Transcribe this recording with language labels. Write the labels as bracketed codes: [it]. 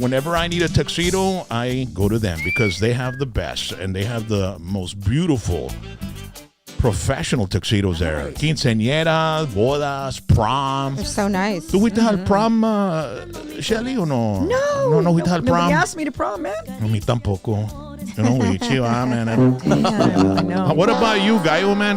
[en] Whenever I need a tuxedo, I go to them because they have the best and they have the most beautiful professional tuxedos there. [es] Quinceañeras, bodas, prom. [en] They're so nice. [es] ¿Tú fuiste al prom, Shelly, o no? No. No fuiste al prom. [en] Nobody asked me to prom, man. [es] A mí tampoco. Yo no fui, chiva, man. [en] I know. What about you, Gallo, man?